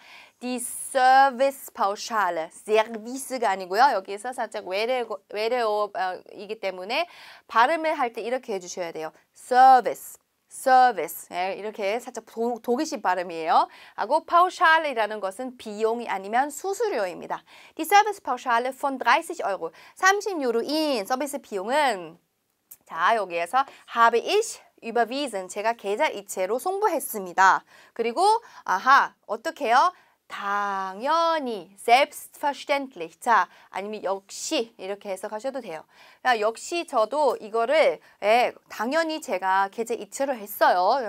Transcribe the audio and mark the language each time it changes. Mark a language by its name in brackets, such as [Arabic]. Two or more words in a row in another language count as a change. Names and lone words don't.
[German] Die Servicepauschale, [Korean] Service가 아니고요. 여기에서 살짝 외래어이기 때문에 발음을 할 때 이렇게 해주셔야 돼요. Service. 예, 이렇게 살짝 독일식 발음이에요. 하고 Pauschale이라는 것은 비용이 아니면 수수료입니다. [German] Die Servicepauschale von 30€. [Korean] 30유로인 서비스 비용은 자, 여기에서 [German] habe ich überwiesen. [Korean] 제가 계좌이체로 송부했습니다. 그리고 어떻게 해요? 당연히 selbstverständlich. 자, 아니면 역시 이렇게 해석하셔도 돼요. 야, 역시 저도 이거를 당연히 제가 계좌이체로 했어요.